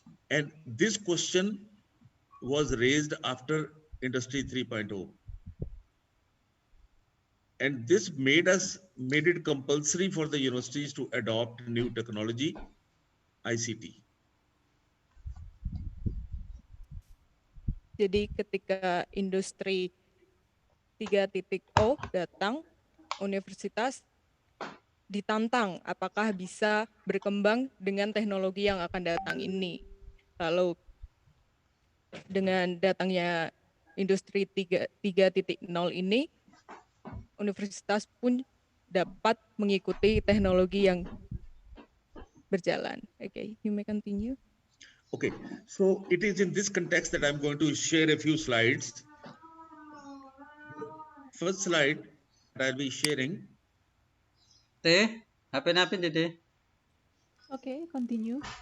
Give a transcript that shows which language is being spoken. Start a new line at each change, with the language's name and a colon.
English: And this question was raised after Industry 3.0. And this made it compulsory for the universities to adopt new technology, ICT.
Indonesian: Jadi ketika industri 3.0 datang, universitas ditantang apakah bisa berkembang dengan teknologi yang akan datang ini. Lalu dengan datangnya industri 3.0 ini, universitas pun dapat mengikuti teknologi yang berjalan.
English: Okay, you may continue. Okay, so it is in this context that I'm going to share a few slides. First slide that I'll be sharing.
Indonesian: Apa Dede?
English: Okay, continue.